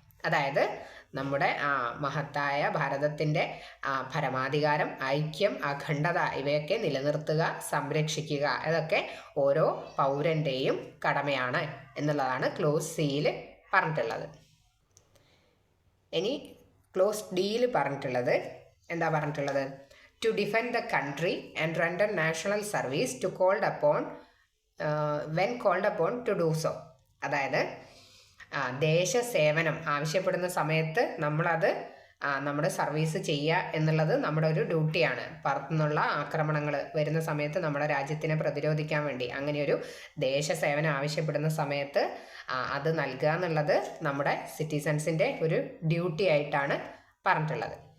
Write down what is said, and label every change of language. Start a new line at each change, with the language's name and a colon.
Malayalam: അതായത് നമ്മുടെ മഹത്തായ ഭാരതത്തിൻ്റെ പരമാധികാരം, ഐക്യം, അഖണ്ഡത ഇവയൊക്കെ നിലനിർത്തുക, സംരക്ഷിക്കുക, ഇതൊക്കെ ഓരോ പൗരൻ്റെയും കടമയാണ് എന്നുള്ളതാണ് ക്ലോസ് സിയിൽ പറഞ്ഞിട്ടുള്ളത്. ഇനി ക്ലോസ് ഡിയിൽ പറഞ്ഞിട്ടുള്ളത് എന്താ പറഞ്ഞിട്ടുള്ളത്,
English: to defend the country and render national service to called upon when called upon to do so.
Malayalam: അതായത് ദേശസേവനം ആവശ്യപ്പെടുന്ന സമയത്ത് നമ്മളത് നമ്മുടെ സർവീസ് ചെയ്യുക എന്നുള്ളത് നമ്മുടെ ഒരു ഡ്യൂട്ടിയാണ്. പുറത്തുനിന്നുള്ള ആക്രമണങ്ങൾ വരുന്ന സമയത്ത് നമ്മുടെ രാജ്യത്തിനെ പ്രതിരോധിക്കാൻ വേണ്ടി അങ്ങനെയൊരു ദേശസേവനം ആവശ്യപ്പെടുന്ന സമയത്ത് അത് നൽകുക എന്നുള്ളത് നമ്മുടെ സിറ്റിസൺസിൻ്റെ ഒരു ഡ്യൂട്ടി ആയിട്ടാണ് പറഞ്ഞിട്ടുള്ളത്.